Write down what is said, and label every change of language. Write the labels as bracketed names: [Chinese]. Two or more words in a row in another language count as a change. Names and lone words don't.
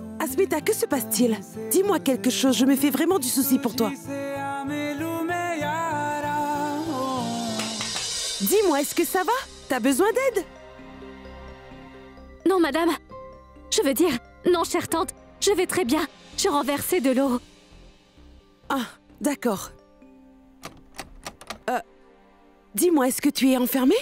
[French] Asmita, que se passe-t-il? Dis-moi quelque chose, je me fais vraiment du souci pour toi. [Hindi] से आ मिलूं मैं यारा ओ [French] Dis-moi, est-ce que ça va? T'as besoin d'aide? Non, madame. Je veux dire, non, chère tante, je vais très bien. J'ai renversé de l'eau. Ah, d'accord. Dis-moi, est-ce que tu es enfermée?